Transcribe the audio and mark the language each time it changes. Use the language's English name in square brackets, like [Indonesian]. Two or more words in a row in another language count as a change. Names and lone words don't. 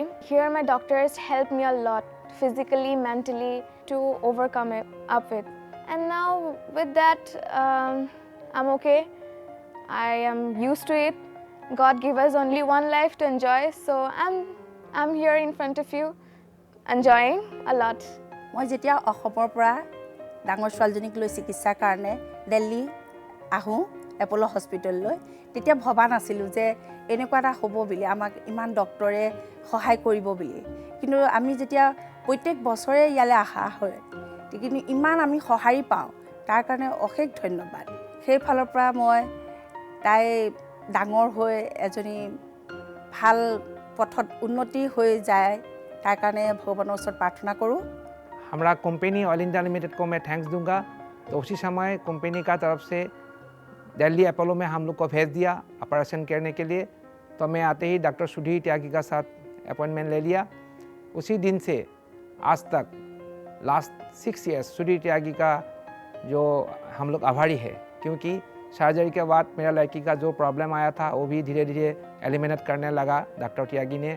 [English] Here my doctors helped me a lot, physically, mentally, to overcome it up with. And now with that, I'm okay. I am used to it. God gave us only one life to enjoy, so I'm here in front of you, enjoying a lot. [Assamese] মই যেতিয়া অসমৰ পৰা ডাঙৰ ছোৱালীজনীক লৈ চিকিৎসাৰ কাৰণে দিল্লী আহোঁ এপল' হস্পিটেললৈ, তেতিয়া ভবা নাছিলোঁ যে এনেকুৱা এটা হ'ব বুলি, আমাক ইমান ডক্টৰে সহায় কৰিব বুলি। কিন্তু আমি যেতিয়া প্ৰত্যেক বছৰে ইয়ালৈ অহা হয়, কিন্তু ইমান আমি সহায় পাওঁ, তাৰ কাৰণে অশেষ ধন্যবাদ। সেই ফালৰ পৰা মই তাই ডাঙৰ হৈ এজনী ভাল পথত উন্নতি হৈ যায়, তাৰ কাৰণে ভগৱানৰ ওচৰত প্ৰাৰ্থনা কৰোঁ। [Hindi] हमारा कंपनी ऑल इंडिया लिमिटेड को मैं थैंक्स दूंगा। तो उसी समय कंपनी का तरफ से दिल्ली अपोलो में हम लोग को भेज दिया ऑपरेशन करने के लिए। तो मैं आते ही डॉक्टर सुधीर त्यागी का साथ अपॉइंटमेंट ले लिया। उसी दिन से आज तक [English] last 6 years [Hindi] सुधीर त्यागी का जो हम लोग आभारी है, क्योंकि सर्जरी के बाद मेरा लड़की का जो प्रॉब्लम आया था वो भी धीरे धीरे एलिमिनेट करने लगा डॉक्टर त्यागी ने।